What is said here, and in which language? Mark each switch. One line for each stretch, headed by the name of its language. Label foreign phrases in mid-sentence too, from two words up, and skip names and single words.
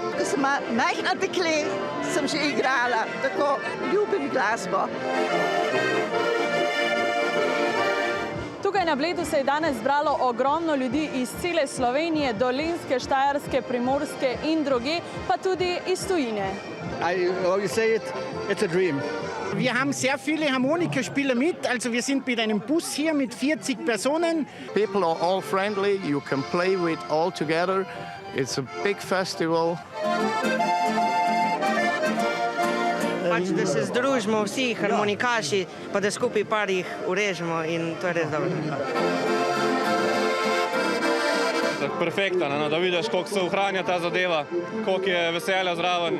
Slovenian: Ko sem majhna dekle, sem že igrala, tako ljubim glasbo. Tukaj na Bledu se je danes zbralo ogromno ljudi iz cele Slovenije, Dolenjske, Štajerske, Primorske in druge, pa tudi iz tujine.
English: It's a dream.
German: Wir haben sehr viele Harmonikaspieler mit, also wir sind mit einem Bus hier mit 40 Personen.
English: People are all friendly, you can play with all together. It's a big festival.
Slovenian: Pač, da se združimo vsi harmonikaši, pa da skupaj par jih urežemo in to je res dobro. Perfekta, da vidiš, koliko se ohranja ta zadeva, koliko je veselja zraven.